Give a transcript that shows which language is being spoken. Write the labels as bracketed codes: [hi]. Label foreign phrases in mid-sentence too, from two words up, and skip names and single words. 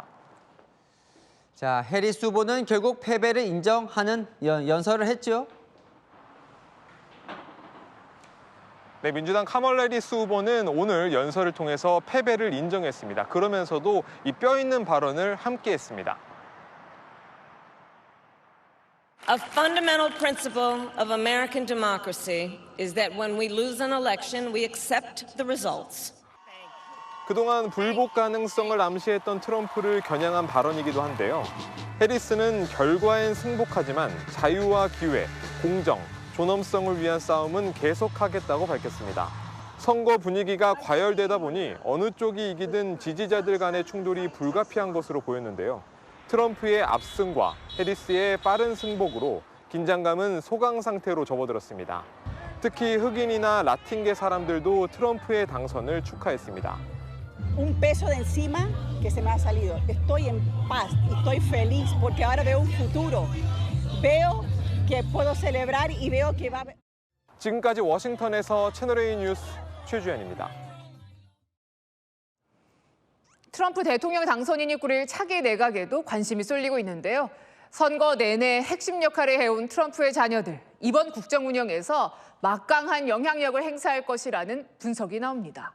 [ko] 자, 해리스 후보는 결국 패배를 인정하는 연설을 했죠. 네, 민주당 카멀라 해리스 후보는 오늘 연설을 통해서 패배를 인정했습니다. 그러면서도 이 뼈 있는 발언을 함께 했습니다. [en] A fundamental principle of American democracy is that when we lose an election, we accept the results. [ko] 그동안 불복 가능성을 암시했던 트럼프를 겨냥한 발언이기도 한데요. 해리스는 결과엔 승복하지만 자유와 기회, 공정, 존엄성을 위한 싸움은 계속하겠다고 밝혔습니다. 선거 분위기가 과열되다 보니 어느 쪽이 이기든 지지자들 간의 충돌이 불가피한 것으로 보였는데요. 트럼프의 압승과 해리스의 빠른 승복으로 긴장감은 소강 상태로 접어들었습니다. 특히 흑인이나 라틴계 사람들도 트럼프의 당선을 축하했습니다. [es] Un peso de encima que se me ha salido. Estoy en paz y estoy feliz porque ahora veo un futuro. Veo que puedo celebrar y veo que va. [ko] 지금까지 워싱턴에서 채널A 뉴스 최주현입니다. 트럼프 대통령 당선인이 꾸릴 차기 내각에도 관심이 쏠리고 있는데요. 선거 내내 핵심 역할을 해온 트럼프의 자녀들, 이번 국정 운영에서 막강한 영향력을 행사할 것이라는 분석이 나옵니다.